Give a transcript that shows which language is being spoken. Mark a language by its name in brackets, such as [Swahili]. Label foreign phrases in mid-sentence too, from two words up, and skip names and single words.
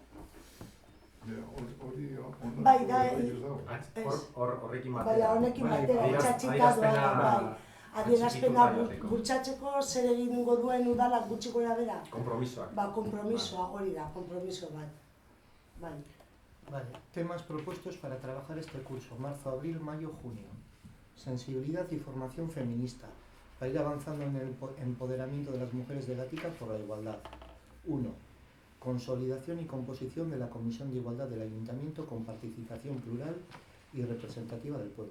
[Basque] Bai, horrekin batera. Honekin batera, txatxika doa, adierazpena bultzatzeko zer egingo duen udalak gutxi gora bera? Konpromisoak. Konpromisoa, hori da, konpromiso bat. [Spanish] Vale, temas propuestos para trabajar este curso, marzo, abril, mayo, junio. Sensibilidad y formación feminista, para ir avanzando en el empoderamiento de las mujeres de Gatica por la igualdad. 1. Consolidación y composición de la Comisión de Igualdad del Ayuntamiento con participación plural y representativa del pueblo.